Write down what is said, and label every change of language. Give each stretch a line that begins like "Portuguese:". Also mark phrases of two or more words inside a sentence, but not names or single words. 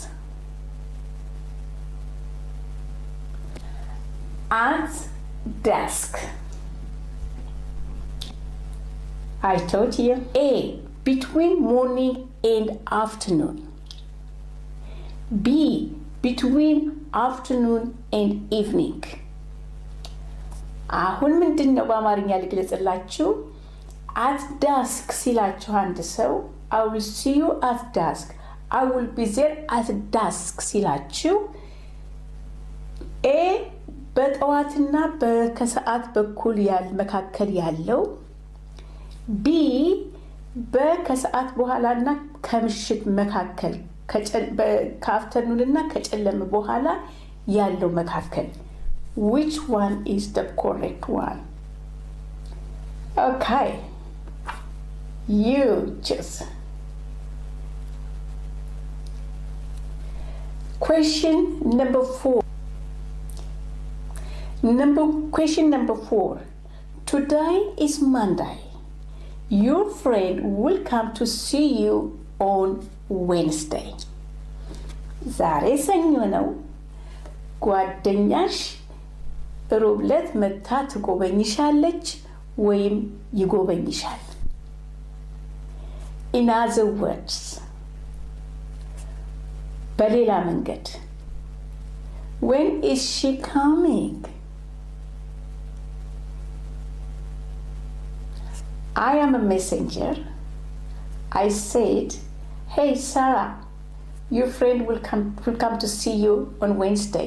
English: At desk. I told you. A. Between morning and afternoon. B. Between afternoon and evening.
Amharic: አሁን ምንድን ነው በአማርኛ ልግለጽላችሁ?
English: at dusk
Amharic: ሲላችሁ አንድ ሰው
English: I will see you at dusk, I will be there at dusk
Amharic: ሲላችሁ A በጠዋትና ከሰዓት በኩል መካከል ያለው፣ B በከሰዓት በኋላና ከምሽት መካከል ከአፍተርኑንና ከጨለመ በኋላ ያለው መካከል።
English: Which one is the correct one? Okay, you choose. Question number 4. Question number 4. Today is Monday. Your friend will come to see you on Wednesday.
Amharic: ዛሬ ሰኞ ነው። ጓደኛሽ ሮብ ዕለት መታ ትጎበኝሻለች ወይም ይጎበኝሻል።
English: In other words,
Amharic: በሌላ መንገድ
English: when is she coming? I am a messenger. I said, hey Sarah, your friend will come to see you on Wednesday.